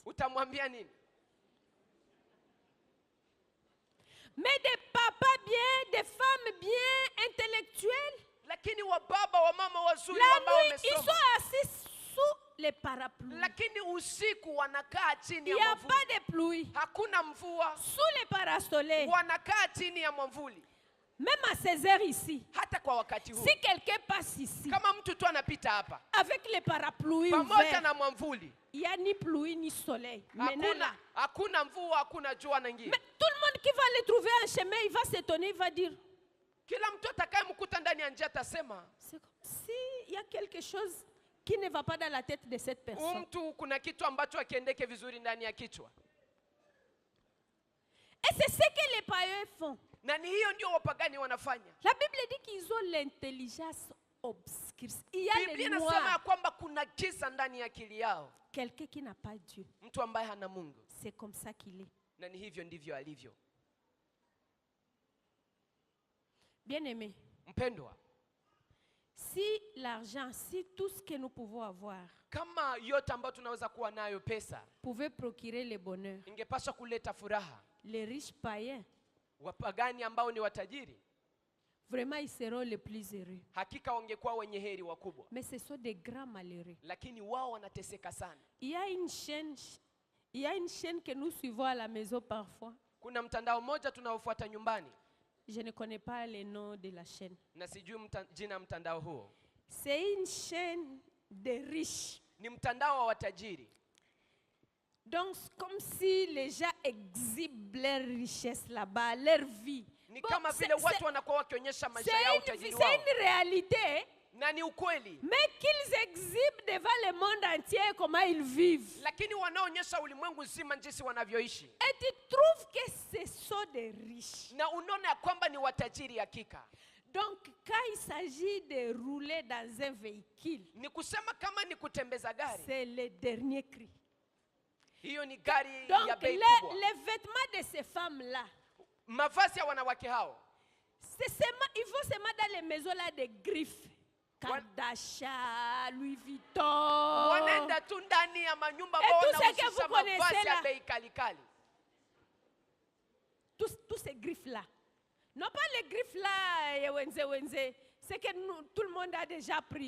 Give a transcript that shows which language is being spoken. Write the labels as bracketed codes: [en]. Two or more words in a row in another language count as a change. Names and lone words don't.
[sw] utamwambia nini? [fr] Mais des papas bien, des femmes bien intellectuelles, [sw] Lakini wa baba wa mama wazuri [fr] la [sw] ambao [fr] nuit, ils [sw] wamesoma, [fr] sont assis sous les parapluies. [sw] lakini usiku wanakaa chini [fr] Il [sw] ya [fr] n'y a [sw] mwamvuli. [fr] pas de pluie. [sw] Hakuna mvua, [fr] Sous les parasolets, [sw] wanakaa chini ya mwamvuli. [fr] même à ces heures ici, [sw] Hata kwa wakati huu, [fr] si quelqu'un passe ici, [sw] kama mtu tu anapita hapa [fr] avec les parapluies [sw] pamoja [fr] ouverts, [sw] na mwamvuli, [fr] il n'y a ni pluie ni soleil. Maintenant, là, [sw] hakuna mvua, hakuna jua na ngia. [fr] mais tout le monde qui va aller trouver un chemin, il va s'étonner, il va dire, [sw] Kila mtu atakayemkuta ndani ya njia atasema, [fr] c'est comme s'il y a quelque chose qui ne va pas dans la tête de cette personne. [sw] mtu kuna kitu ambacho akiendeke vizuri ndani ya kichwa. [fr] Et c'est ce que les païens font. [sw] Na ni hiyo ndio wapagani wanafanya. [fr] La Bible dit qu'ils ont l'intelligence obscure. Il y a [sw] Biblia [fr] les [sw] inasema ya [fr] noirs. [sw] kwamba kuna giza ndani ya akili yao. [fr] Quelqu'un qui n'a pas Dieu, [sw] Mtu ambaye hana Mungu, [fr] c'est comme ça qu'il est. [sw] na ni hivyo ndivyo alivyo. [fr] Bien-aimé, [sw] Mpendwa, [fr] si l'argent, si tout ce que nous pouvons avoir [sw] kama yote ambayo tunaweza kuwa nayo, pesa [fr] pouvait procurer le bonheur, [sw] ingepaswa kuleta furaha, [fr] les riches païens, [sw] wapagani ambao ni watajiri [fr] vraiment ils seront les plus heureux. [sw] hakika wangekuwa wenye heri wakubwa, [fr] Mais ce sont des grands malheureux. [sw] lakini wao wanateseka sana. [fr] Il y a une chaîne que nous suivons à la maison parfois. [sw] Kuna mtandao mmoja tunaofuata nyumbani, [fr] Je ne connais pas le nom de la chaîne. [sw] na sijui jina mtandao huo. [fr] C'est une chaîne de riches. [sw] Ni mtandao wa watajiri. [fr] Donc, comme si les gens exhibent leur richesse là-bas, leur vie. [sw] Ni [fr] Bon, [sw] kama vile watu wanakuwa wakionyesha maisha yao, [fr] c'est [sw] utajiri [fr] une [sw] wao, [fr] réalité, [sw] na ni ukweli, [fr] mais qu'ils exhibent devant le monde entier comment ils vivent. [sw] lakini wanaonyesha ulimwengu nzima jinsi wanavyoishi, [fr] Et tu trouves que ce sont des riches. [sw] na unaona ya kwamba ni watajiri hakika. [fr] Donc, quand il s'agit de rouler dans un véhicule, [sw] Ni kusema kama ni kutembeza gari, [fr] c'est le dernier cri. [sw] hiyo ni gari [fr] Donc, [sw] ya bei [fr] les [sw] kubwa. [fr] vêtements de ces femmes-là, [sw] Mavazi ya wanawake hao [fr] ils vont seulement dans les maisons là de griffes. Kardashian, Louis Vuitton. [sw] wanaenda tu ndani ya manyumba [fr] Et [sw] ambao [fr] tout ce que [sw] wanahusisha [fr] vous connaissez [sw] mavazi ya [fr] là. [sw] bei kali kali. [fr] Tous ces griffes-là. Non pas les griffes-là, wenze, c'est que tout le monde a déjà pris.